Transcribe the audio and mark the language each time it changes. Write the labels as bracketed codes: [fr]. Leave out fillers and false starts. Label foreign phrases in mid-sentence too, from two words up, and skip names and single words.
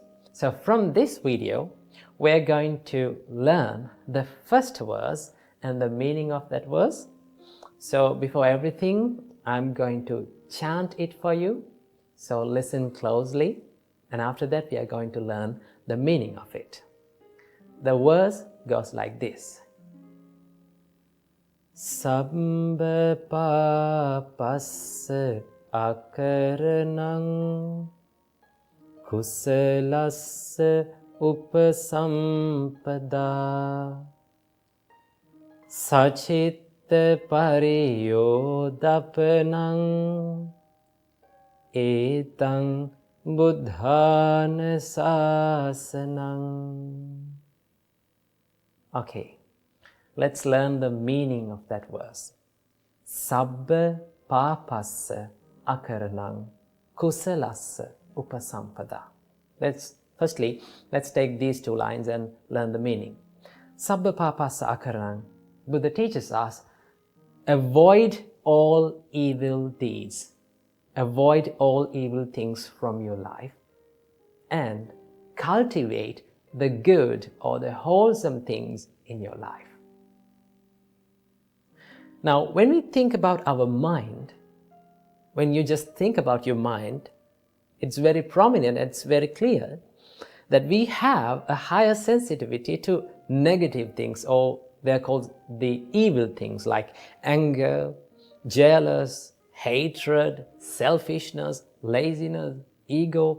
[en] So from this video, we're going to learn the first verse and the meaning of that verse. So before everything, I'm going to chant it for you. So listen closely, and after that we are going to learn the meaning of it. The verse goes like this. [pi] Sabbha pāpassa akaranang kusalassa upasampada sacitta pariyodapanang etang buddhana sasanang. [en] Okay, let's learn the meaning of that verse. [pi] Sabbha pāpassa akaranang kusalassa upasampada. [en] Let's take these 2 lines and learn the meaning. [pi] Sabbha pāpassa akaranang. [en] Buddha teaches us, avoid all evil deeds, avoid all evil things from your life, and cultivate the good or the wholesome things in your life. Now, when we think about our mind, when you just think about your mind, it's very prominent, it's very clear that we have a higher sensitivity to negative things, or they're called the evil things like anger, jealous, hatred, selfishness, laziness, ego.